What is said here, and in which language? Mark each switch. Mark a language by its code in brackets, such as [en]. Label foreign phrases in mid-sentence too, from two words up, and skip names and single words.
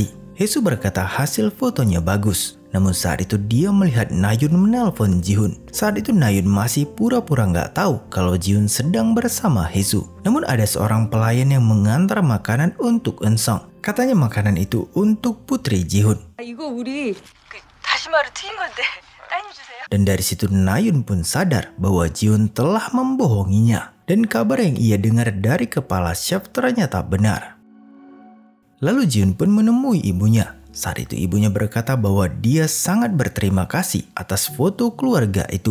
[id] Hee-soo berkata hasil fotonya bagus. Namun saat itu dia melihat Nahyun menelpon Jihoon. Saat itu Nahyun masih pura-pura nggak tahu kalau Jihoon sedang bersama Hee-soo. Namun ada seorang pelayan yang mengantar makanan untuk Eun-sang. Katanya makanan itu untuk putri Jihoon. [ko] 이거 우리 다시마로 튀긴 건데. [id] Dan dari situ Nahyun pun sadar bahwa Jihoon telah membohonginya. Dan kabar yang ia dengar dari kepala chef ternyata benar. Lalu Jihoon pun menemui ibunya. Saat itu ibunya berkata bahwa dia sangat berterima kasih atas foto keluarga itu.